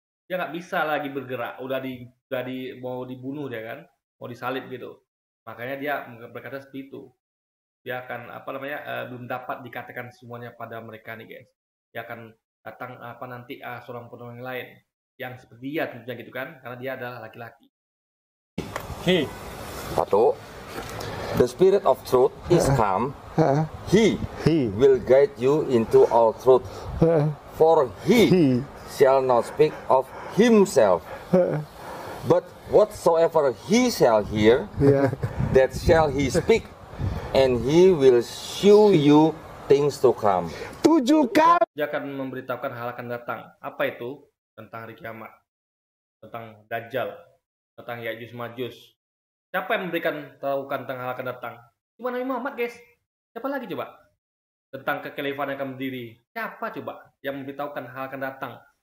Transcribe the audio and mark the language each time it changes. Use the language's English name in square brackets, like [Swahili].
[Indonesian] Dia nggak bisa lagi bergerak. Mau dibunuh dia kan, mau disalib gitu. Makanya dia berkata seperti itu. Dia akan belum dapat dikatakan semuanya pada mereka nih guys. Dia akan datang nanti seorang penolong yang lain yang seperti dia tentunya gitu kan, karena dia adalah laki-laki. [English] Satu, the spirit of truth is come, he will guide you into all truth. For he shall not speak of himself, but whatsoever he shall hear, that shall he speak, and he will show you things to come. [Indonesian] 7 kali. Dia akan memberitahukan hal akan datang. Apa itu? Tentang hari kiamat, tentang Dajjal, tentang Ya'juj Ma'juj. Siapa yang memberikan tahukan tentang hal akan datang? Cuma Nabi Muhammad guys. Siapa lagi coba? Tentang kekhalifahan yang akan berdiri. Siapa coba yang memberitahukan hal akan datang?